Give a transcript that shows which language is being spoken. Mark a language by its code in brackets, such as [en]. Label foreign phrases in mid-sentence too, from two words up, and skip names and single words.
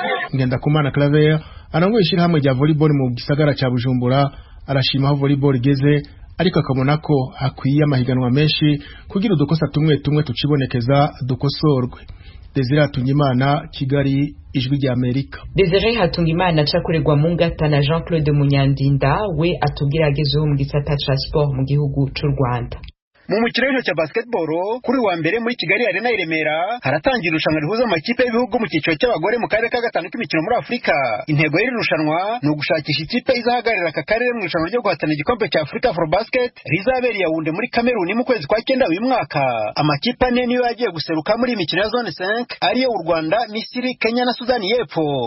[rn] Ngendakumana Claver arangoye ishyirahamwe rya volleyball mu gisagara cya Bujumbura, arashima aho volleyball igeze, ariko akabona ko hakwiye amahiganwa menshi kugira udukosa tumwe tumwe tucibonekeza dukosorwe. Desire Hatungimana, Kigali, Ijwi rya Amerika. Desire Hatungimana acakuregwa mu ngata na Jean-Claude Munyandinda we atubwira agezeho mu gisata ca sport mu gihugu c'u Rwanda. [rw] Mu mukino w'intoki cya basketball kuri wa mbere muri Kigali Arena i Remera haratangira irushanwa rihuza amakipe y'ibihugu mu cyiciro cy'abagore mu karere ka gatanu k'imikino muri Afurika. Intego y'iri rushanwa ni ugushakisha ikipe izahagararira aka karere mu irushanwa ryo guhatana igikombe cya Africa for Basket rizabera i Yaounde muri Cameroon mu kwezi kwa 9 uyu mwaka. Amakipe ane niyo yagiye guseruka muri imikino ya zone 5 ariyo u Rwanda, Misiri, Kenya na Sudani y'Epfo.